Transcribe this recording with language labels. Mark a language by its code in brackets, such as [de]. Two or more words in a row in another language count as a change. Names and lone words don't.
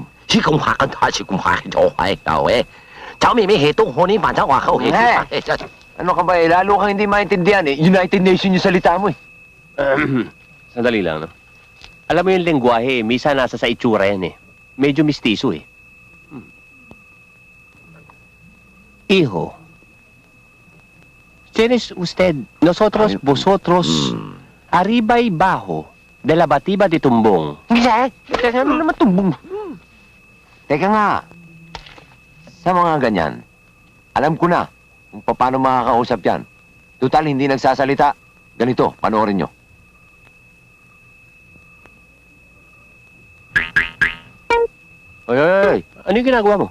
[tl] Si kung hakan ta, si kung hakin okay, okay. Tsaka may hitong huni pa, tsaka wakaw, Ano ka ba eh? Lalo kang hindi maintindihan eh. United Nations yung salita mo eh. Sandali lang, no? Alam mo yung lengguwahe, misa nasa sa itsura yan eh. Medyo mistiso eh. [es] Hijo, ¿quiénes usted? Nosotros, vosotros, arriba y bajo de la batiba de tumbong. [tl] Teka, ano naman tumbong? Teka nga. Sa mga ganyan, alam ko na kung paano makakausap yan. Total, hindi nagsasalita. Ganito, panoorin nyo. Ay, ano yung ginagawa mo?